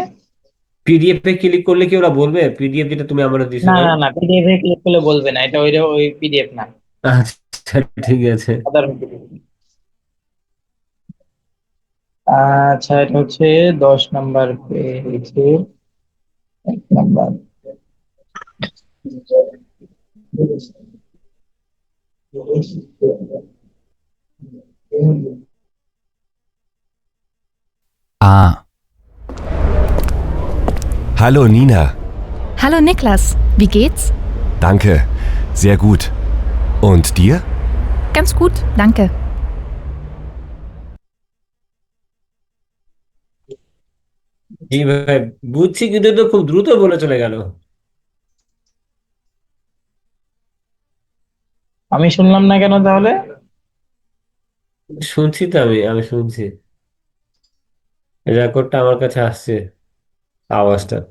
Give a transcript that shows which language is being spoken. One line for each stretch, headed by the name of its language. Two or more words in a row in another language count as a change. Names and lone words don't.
Bangla: পিডিএফ এ ক্লিক করলে কি ওরা বলবে, পিডিএফ যেটা তুমি আমার দিছো না ভাই? না না, পিডিএফ এ ক্লিক করলে বলবে না, এটা ওই ওই পিডিএফ না, আচ্ছা, ঠিক আছে। সাধারণ PDF। আচ্ছা, এটা হচ্ছে 10 নাম্বার পেয়েছে, 1 নাম্বার।
German: A. Hallo Nina, Hallo Niklas, wie geht's? danke, sehr gut. Und dir? Ganz gut, danke.
Bangla: জি ভাই, বুঝছি, কিন্তু তো খুব দ্রুত বলে চলে গেল। আমি শুনলাম না কেন তাহলে? শুনছি তো, আমি শুনছি, রেকর্ডটা আমার কাছে আসছে, আওয়াজটা।